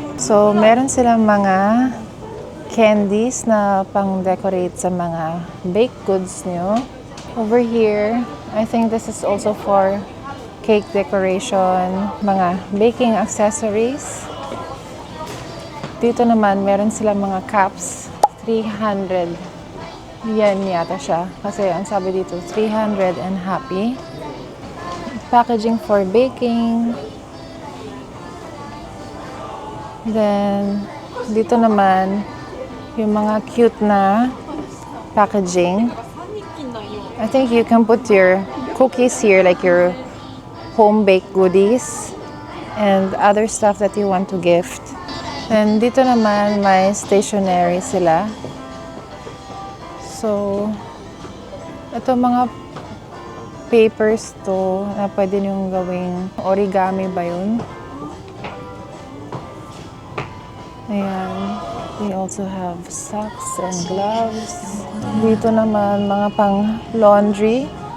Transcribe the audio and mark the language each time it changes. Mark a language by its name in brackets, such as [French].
[Filipino] So, meron silang mga candies na pang-decorate sa mga baked goods nyo. [English] Over here, I think this is also for cake decoration, mga baking accessories. [Filipino] Dito naman, meron silang mga cups. 300 yen yata siya. Kasi ang sabi dito, [English] 300 and happy. Packaging for baking. [Filipino] Then, dito naman, yung mga cute na packaging. [English] I think you can put your cookies here, like your home-baked goodies and other stuff that you want to gift. [Filipino] And dito naman, may stationery sila. So, ito mga papers to na pwede niyong gawing origami ba yun? Ayan. [English] We also have socks and gloves. [Filipino] Dito naman, mga pang laundry.